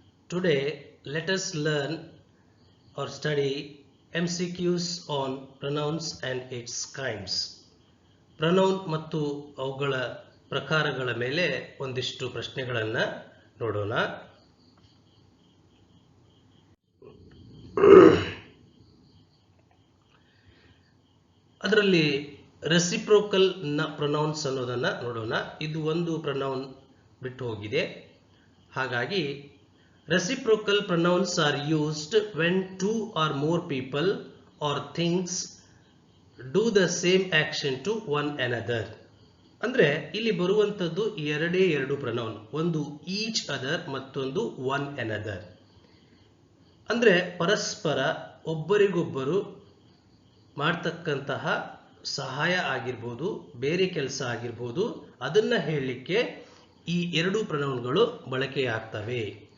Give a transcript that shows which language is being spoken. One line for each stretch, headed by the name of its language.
English: Today let us learn or study MCQs on pronouns and its kinds.
Kannada: Pronoun ಮತ್ತು ಅವುಗಳ ಪ್ರಕಾರಗಳ ಮೇಲೆ ಒಂದಿಷ್ಟು ಪ್ರಶ್ನೆಗಳನ್ನು ನೋಡೋಣ. ಅದರಲ್ಲಿ ರೆಸಿಪ್ರೋಕಲ್ ಪ್ರೊನೌನ್ಸ್ ಅನ್ನೋದನ್ನು ನೋಡೋಣ. ಇದು ಒಂದು ಪ್ರೊನೌನ್ ಬಿಟ್ಟು ಹೋಗಿದೆ.
English: ಹಾಗಾಗಿ reciprocal pronouns are used when two or more people or things do the same action to one another.
Kannada: ಅಂದ್ರೆ ಇಲ್ಲಿ ಬರುವಂತದ್ದು ಎರಡು ಪ್ರೊನೌನ್, ಒಂದು ಈಚ್ ಅದರ್ ಮತ್ತೊಂದು ಒನ್ ಅನದರ್. ಅಂದ್ರೆ ಪರಸ್ಪರ ಒಬ್ಬರಿಗೊಬ್ಬರು ಮಾಡ್ತಕ್ಕಂತಹ ಸಹಾಯ ಆಗಿರ್ಬೋದು, ಬೇರೆ ಕೆಲಸ ಆಗಿರ್ಬೋದು, ಅದನ್ನ ಹೇಳಲಿಕ್ಕೆ ಈ ಎರಡು ಪ್ರೊನೌನ್ಗಳು ಬಳಕೆಯಾಗ್ತವೆ.